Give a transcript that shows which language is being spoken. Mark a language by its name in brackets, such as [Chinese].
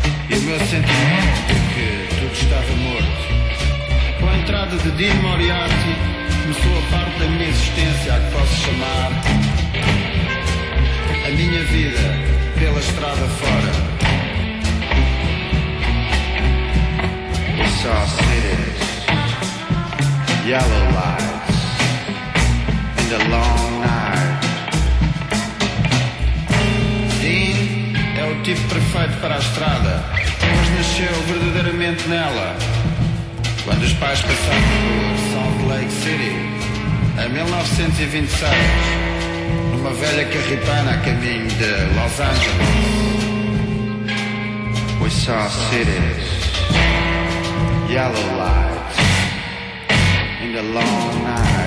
[Portuguese] E o meu sentimento de que tudo estava morto. Com a entrada de Dean Moriarty, começou a parte da minha existência, a que posso chamar a minha vida pela estrada fora. [English] We saw cities, yellow lights in the long night. [Portuguese] Dean é o tipo perfeito para a estrada, mas nasceu verdadeiramente nela. Quando os pais passaram por Salt Lake City, em 1926, numa velha carripana a caminho de Los Angeles, [English] we saw cities, yellow lights in the long night.